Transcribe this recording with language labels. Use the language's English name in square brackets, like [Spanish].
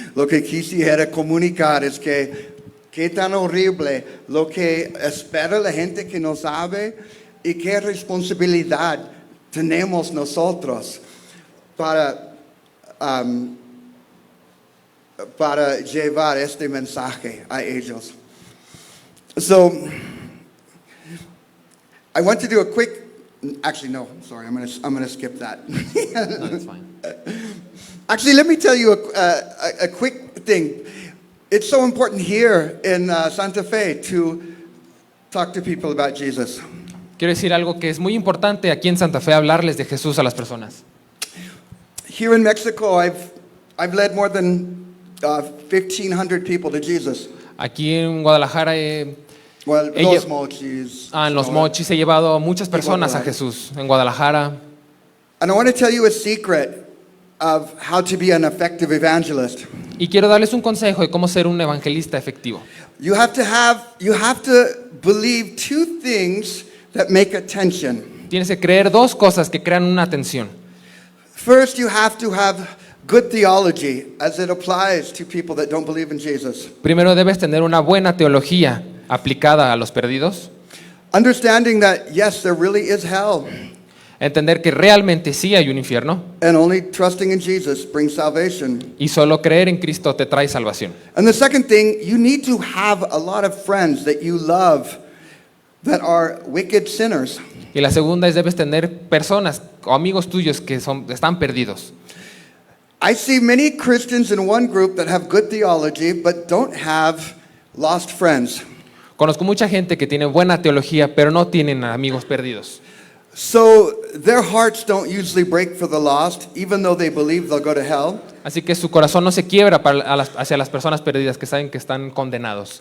[Spanish] Lo que quisiera comunicar es que qué tan horrible lo que espera la gente que no sabe y qué responsabilidad tenemos nosotros para llevar este mensaje a ellos. [English] So, I want to do a quick, actually no, sorry, I'm going to skip that. no, it's fine. Actually, let me tell you a quick thing. It's so important here in Santa Fe to talk to people about Jesus. [Spanish] Quiero decir algo que es muy importante aquí en Santa Fe, hablarles de Jesús a las personas. [English] Here in Mexico, I've led more than 1,500 people to Jesus. [Spanish] Aquí en Guadalajara, [English] Well, [Spanish] Ella- Los Mochis. en Los Mochis, he llevado a muchas personas a Jesús. En Guadalajara. [English] And I want to tell you a secret of how to be an effective evangelist. [Spanish] Y quiero darles un consejo de cómo ser un evangelista efectivo. [English] You have to believe two things that make attention. [Spanish] Tienes que creer dos cosas que crean una atención. [English] First, you have to have good theology as it applies to people that don't believe in Jesus. [Spanish] Primero debes tener una buena teología aplicada a los perdidos. [English] Understanding that, yes, there really is hell, [Spanish] Entender que realmente sí hay un infierno [English] and only trusting in Jesus brings salvation. [Spanish] y solo creer en Cristo te trae salvación. [English] And the second thing, you need to have a lot of friends that you love that are wicked sinners. [Spanish] Y la segunda es debes tener personas o amigos tuyos que están perdidos. [English] I see many Christians in one group that have good theology but don't have lost friends. [Spanish] Conozco mucha gente que tiene buena teología, pero no tienen amigos perdidos. [English] So their hearts don't usually break for the lost, even though they believe they'll go to hell, [Spanish] Así que su corazón no se quiebra hacia las personas perdidas que saben que están condenados,